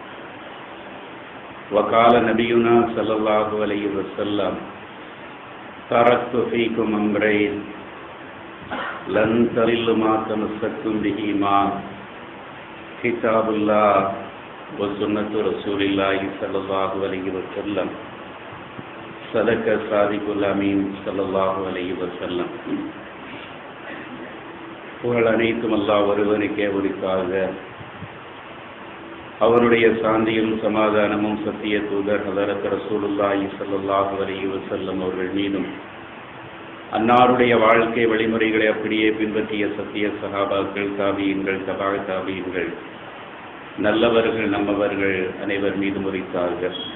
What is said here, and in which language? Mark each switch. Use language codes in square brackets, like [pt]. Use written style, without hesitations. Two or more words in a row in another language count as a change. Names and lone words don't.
[ar] وقال نبينا صلى الله عليه وسلم تركت فيكم أمرين لن تضلوا ما تمسكتم بهما كتاب الله وسنة رسول الله صلى الله عليه وسلم صدق صادق الأمين صلى الله عليه وسلم. [ta] புகழ் அனைத்தும் அல்லாஹ் ஒருவனுக்கே உரித்தாக. அவருடைய சாந்தியும் சமாதானமும் சத்திய தூதர் ஹதரத் [ar] رسول الله صلى الله عليه وسلم [ta] அவர்கள் மீதும், அன்னாருடைய வாழ்க்கை வழிமுறைகளை அப்படியே பின்பற்றிய சத்திய சஹாபாக்கள், தாபியீன்கள், தபா தாபியீன்கள், நல்லவர்கள் நம்மவர்கள் அனைவர் மீதும் உரித்தார்கள்.